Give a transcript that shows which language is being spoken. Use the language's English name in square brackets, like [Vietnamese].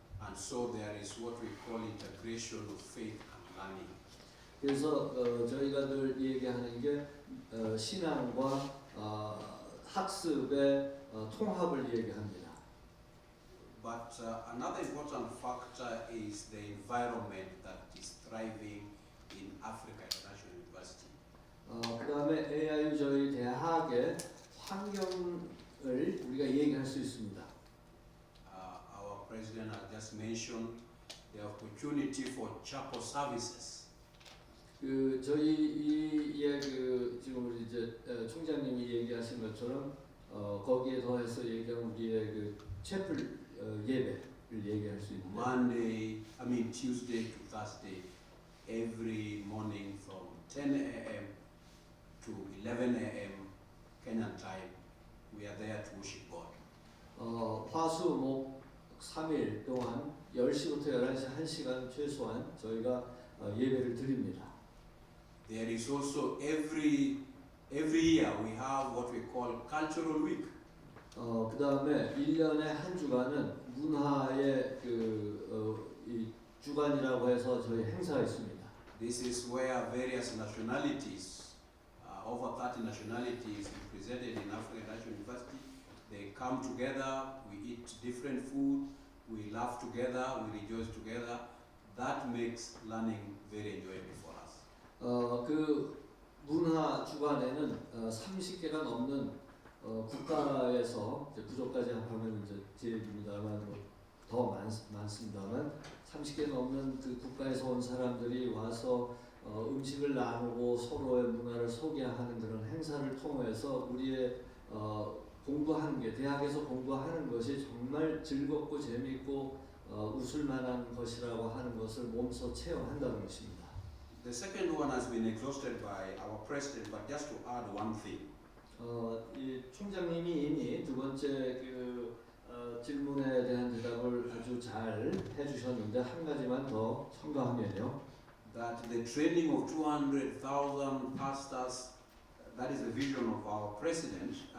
[English] And so there is what we call integration of faith and learning. [Korean] 그래서 저희가 늘 얘기하는 게 신앙과 학습의 통합을 얘기합니다. [English] But another important factor is the environment that is thriving in Africa International University. [Korean] 그다음에 AIU 저희 대학의 환경을 우리가 얘기할 수 있습니다. [English] Our president has just mentioned the opportunity for chapel services. [Korean] 그 저희의 그 지금 우리 이제 총장님이 얘기하신 것처럼 거기에 더해서 얘기한 우리의 그 채플 예배를 얘기할 수 있는데 [English] Tuesday to Thursday, every morning from 10 a.m. to 11 a.m. Kenyan time, we are there to worship God. [Korean] 화수목 3일 동안 10시부터 11시 1시간 최소한 저희가 예배를 드립니다. [English] There is also every year we have what we call cultural week. [Korean] 그 다음에 1년에 한 주간은 문화의 이 주간이라고 해서 저희 행사가 있습니다. [English] This is where various nationalities, over 30 nationalities represented in African National University, they come together, we eat different food, we laugh together, we rejoice together. That makes learning very enjoyable for us. [Korean] 그 문화 주간에는 30개가 넘는 국가에서 이제 부족까지 합하면 이제 제 얘기입니다만 더 많습니다만 30개 넘는 그 국가에서 온 사람들이 와서 음식을 나누고 서로의 문화를 소개하는 그런 행사를 통해서 우리의 공부하는 게 대학에서 공부하는 것이 정말 즐겁고 재미있고 웃을 만한 것이라고 하는 것을 몸소 체험한다는 것입니다. [English] The second one has been exhausted by our president, but just to add one thing. [Korean] 이 총장님이 이미 두 번째 그 질문에 대한 대답을 아주 잘 해주셨는데 한 가지만 더 첨가하면요. [English] That the training of 200,000 pastors, that is the vision of our president.